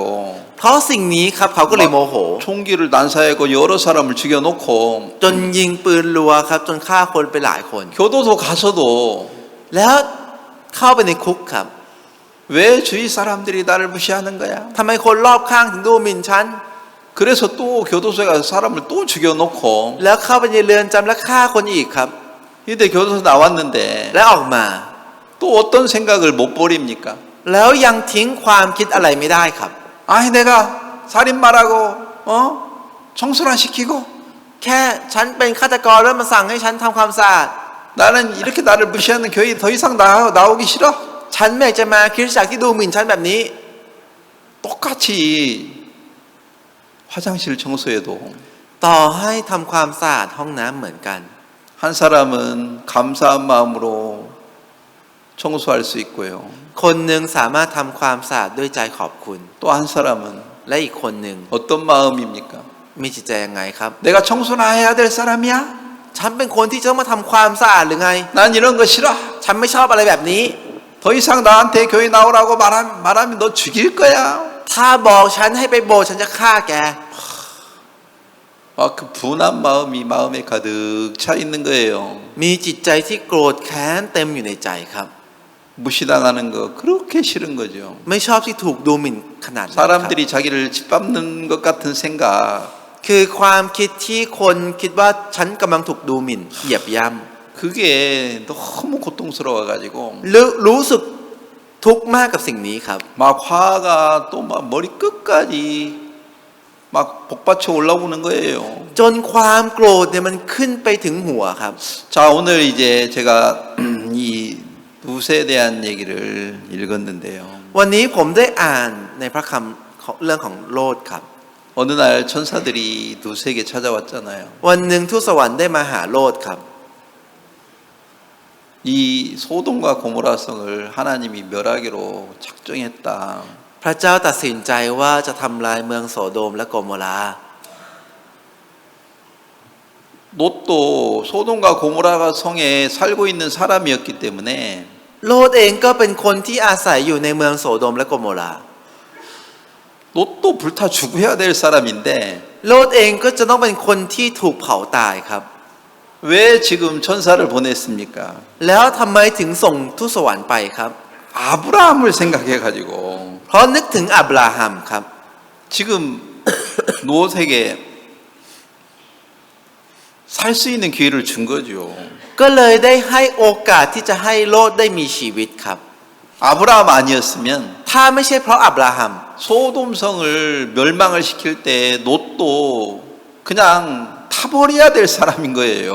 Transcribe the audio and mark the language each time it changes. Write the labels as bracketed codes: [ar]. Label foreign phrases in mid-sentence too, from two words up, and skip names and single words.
[th] เพราะสิ่งนี้ครับเขาก็เลยโมโห [ko] 총기를 난사하고 여러 사람을 죽여놓고 [th] จนยิงปืนรัวครับจนฆ่าคนไปหลายคน [ko] 교도소 가서도 [th] แล้วเข้าไปในคุกครับ [ko] 왜 주위 사람들이 나를 무시하는 거야? [th] ทำไมคนรอบข้างถึงดูหมิ่นฉัน [ko] 그래서 또 교도소에 가서 사람을 또 죽여놓고 [th] แล้วเข้าไปในเรือนจำและฆ่าคนอีกครับ [ko] 근데 교도소 나왔는데 [th] และออกมา [ko] 또 어떤 생각을 못 버립니까? [th] แล้วยังทิ้งความคิดอะไรไม่ได้ครับ [ko] 아이 내가 살인마라고 청소를 안 시키고 [th] แค่ฉันเป็นฆาตกรแล้วมาสั่งให้ฉันทำความสะอาด [ko] 나는 이렇게 나를 무시하는 교회 더 이상 나오기 싫어. [th] ฉันไม่อยากจะมาคริสตจักรที่ดูหมิ่นฉันแบบนี้ [ko] 똑같이 화장실 청소해도 [th] ต่อให้ทำความสะอาดห้องน้ำเหมือนกัน [ko] 한 사람은 감사한 마음으로 청소할 수 있고요. [th] คนหนึ่งสามารถทำความสะอาดด้วยใจขอบคุณ [ko] 또 한 사람은 [th] และอีกคนหนึ่ง [ko] 어떤 마음입니까? [th] มีจิตใจยังไงครับ [ko] 내가 청소나 해야 될 사람이야? [th] ฉันเป็นคนที่จะต้องมาทำความสะอาดหรือไง [ko] 난 이런 거 싫어. [th] ฉันไม่ชอบอะไรแบบนี้ [ko] 더 이상 나한테 교회 나오라고 말하면 너 죽일 거야. [th] ถ้าบอกฉันให้ไปโบสถ์ฉันจะฆ่าแก [ko] 그 분한 마음이 마음에 가득 차 있는 거예요. [th] มีจิตใจที่โกรธแค้นเต็มอยู่ในใจครับ [ko] 무시당하는 거 그렇게 싫은 거죠. [th] ไม่ชอบที่ถูกดูหมิ่นขนาดนั้นครับ [ko] 사람들이 자기를 짓밟는 것 같은 생각. [th] คือความคิดที่คนคิดว่าฉันกำลังถูกดูหมิ่นเหยียบย่ [ko] 그게 너무 고통스러워 가지고 [th] ำรู้สึกทุกข์มากกับสิ่งนี้ครับ [ko] 막 화가 또 막 머리 끝까지 막 복받쳐 올라오는 거예요. [th] จนความโกรธเนี่ยมันขึ้นไปถึงหัวครับ [ko] 자, 오늘 이제 제가 이 룻에 대한 얘기를 읽었는데요. [th] วันนี้ผมได้อ่านในพระคำของเรื่องของโลดครับ [ko] 어느 날 천사들이 룻에게 찾아왔잖아요. [th] วันหนึ่งทูตสวรรค์ได้มาหาโลดครับ [ko] 이 소돔과 고모라 성을 하나님이 멸하기로 작정했다. [th] พระเจ้าตัดสินใจว่าจะทำลายเมืองโสโดมและโกโมรา [ko] 롯도 소돔과 고모라 성에 살고 있는 사람이었기 때문에 [th] โลดเองก็เป็นคนที่อาศัยอยู่ในเมืองโสโดมและโกโมรา [ko] 롯도 불타 죽어야 될 사람인데 [th] โลดเองก็จะต้องเป็นคนที่ถูกเผาตายครับ [ko] 왜 지금 천사를 보냈습니까? [th] แล้วทำไมถึงส่งทูตสวรรค์ไปครับ [ko] 아브라함을 생각해 가지고 [th] เพราะนึกถึงอับราฮัมครับ [ko] 지금 롯에게 살 수 있는 기회를 준 거죠. [th] ก็เลยได้ให้โอกาสที่จะให้โลดได้มีชีวิตครับ [ko] 아브라함 아니었으면 [th] ถ้าไม่ใช่เพราะอับราฮัม [ko] 소돔성을 멸망을 시킬 때 롯도 그냥 타버려야 될 사람인 거예요.